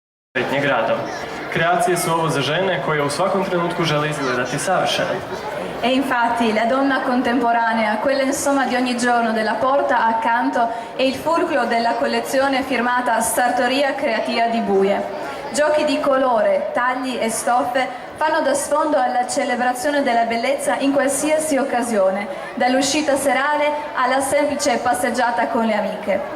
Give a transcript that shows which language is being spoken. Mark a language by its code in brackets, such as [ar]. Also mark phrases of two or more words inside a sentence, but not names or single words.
[hr] Sretnjeg rada. Kreacije su ovo za žene koje u svakom trenutku žele izgledati savršeno. [it] E infatti la donna contemporanea, quella insomma di ogni giorno della porta accanto, è il fulcro della collezione firmata Sartoria Creativa di Buie. Giochi di colore, tagli e stoffe fanno da sfondo alla celebrazione della bellezza in qualsiasi occasione, dall'uscita serale alla semplice passeggiata con le amiche.